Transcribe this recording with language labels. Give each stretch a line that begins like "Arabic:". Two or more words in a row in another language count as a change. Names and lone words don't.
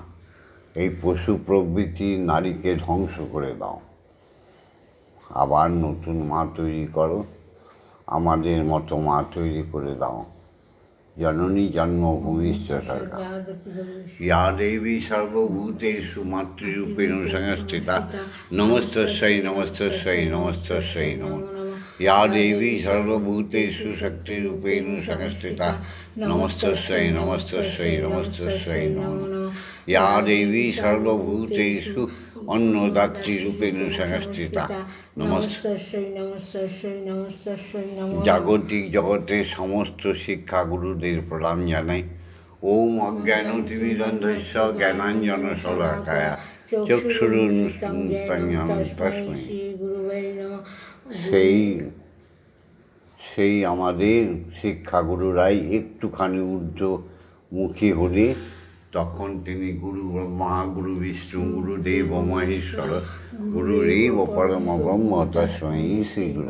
Bangla: এই পশু প্রবৃত্তি নারীকে ধ্বংস করে দাও, আবার নতুন মা তৈরি করো, আমাদের মতো মা তৈরি করে দাও।
Sanskrit: জননী জন্মভূমিশ্চ স্বর্গা। ইয়া দেবী সর্বভূতেষু মাতৃরূপেণ সংস্থিতা নমস্তস্যৈ নমস্তস্যৈ নমস্তস্যৈ নমঃ। ইয়া দেবী সর্বভূতেষু শক্তিরূপেণ সংস্থিতা নমস্তস্যৈ নমস্তস্যৈ নমস্তস্যৈ নমঃ। ইয়া দেবী সর্বভূতেষু অন্নদাত্রীরূপেণ সংস্থিতা নমস্তস্যৈ নমস্তস্যৈ নমস্তস্যৈ নমঃ।
Bangla: জাগতিক জগতের সমস্ত শিক্ষাগুরুদের প্রণাম জানাই।
Sanskrit: ওম অজ্ঞানতিমিরন্ধস্য জ্ঞানাঞ্জনশলাকায়া চক্ষুরুন্মিলিতং তস্मै।
Bangla: সেই আমাদের শিক্ষাগুরুরাই একটুখানি ঊর্ধ্বমুখী হলে তখন তিনি
Sanskrit: গুরু ব্রহ্মা গুরু বিষ্ণু গুরুদেব মহেশ্বর গুরুরেব পরম ব্রহ্ম তস্मै শ্রী গুরু।